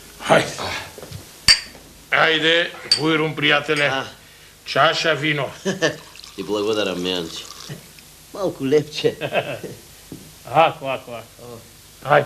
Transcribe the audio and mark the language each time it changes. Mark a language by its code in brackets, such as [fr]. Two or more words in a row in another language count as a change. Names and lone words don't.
[mk] Ajde. Ајде, бујрум, пријателе. Чаша вино. Ti благодарам, Меанчи. Малко лепче. Ако. Ајде.